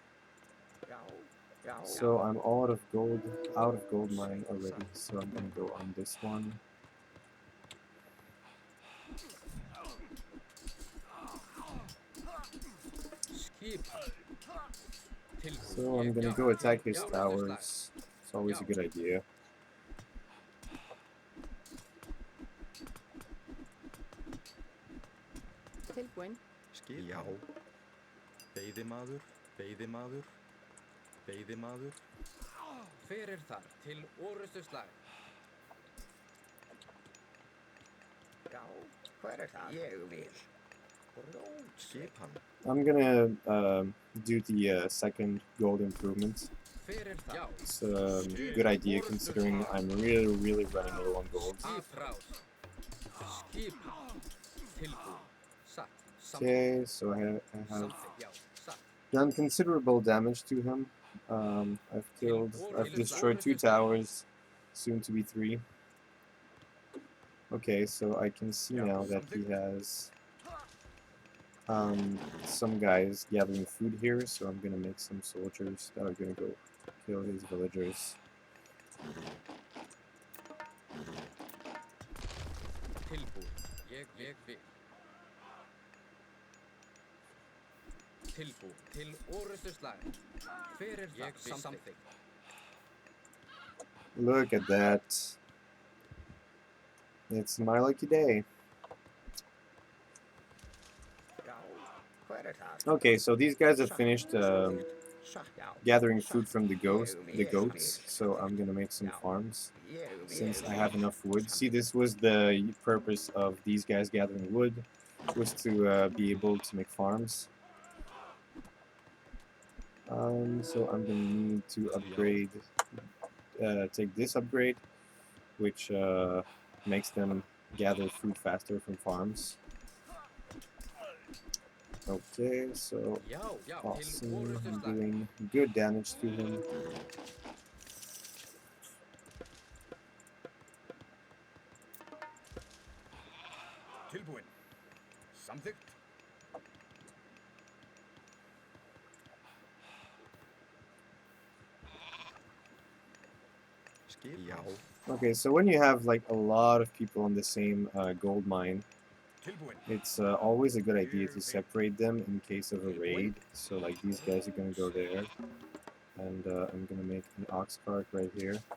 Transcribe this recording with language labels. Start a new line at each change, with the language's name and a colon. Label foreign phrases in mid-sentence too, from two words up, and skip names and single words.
English: So I'm out of gold mine already, so I'm gonna go on this one. So I'm gonna go attack his towers. It's always a good idea.
Icelandic: Tilbúin. Já. Veiðimaður, veiðimaður, veiðimaður. Hver er þar til orustu slag? Já, hver er það? Ég vil. Skipan.
English: I'm gonna do the second gold improvement.
Icelandic: Hver er þar?
English: It's a good idea considering I'm really running low on gold.
Icelandic: Skipráð. Skipan. Tilbúin. Satt.
English: Okay, so I have
Icelandic: Samþykkt. Já, satt.
English: done considerable damage to him. I've destroyed 2 towers, soon to be 3. Okay, so I can see now that he has some guys gathering food here, so I'm gonna make some soldiers that are gonna go kill his villagers.
Icelandic: Tilbúin. Ég vil. Tilbúin. Til orustu slag. Hver er þar? Samþykkt.
English: Look at that. It's my lucky day.
Icelandic: Já, hver er það?
English: Okay, so these guys have finished gathering food from the goats, so I'm gonna make some farms since I have enough wood. See, this was the purpose of these guys gathering wood, was to be able to make farms. So I'm gonna need to upgrade, take this upgrade, which makes them gather food faster from farms. Okay, so
Icelandic: Já, til
English: awesome.
Icelandic: orustu
English: I'm
Icelandic: slag.
English: doing good damage to him.
Icelandic: Tilbúin. Samþykkt. Já.
English: Okay, so when you have like a lot of people in the same gold mine,
Icelandic: Tilbúin.
English: it's always a good idea to separate them in case of a raid. So like these guys are gonna go there, and I'm gonna make an ox cart right here.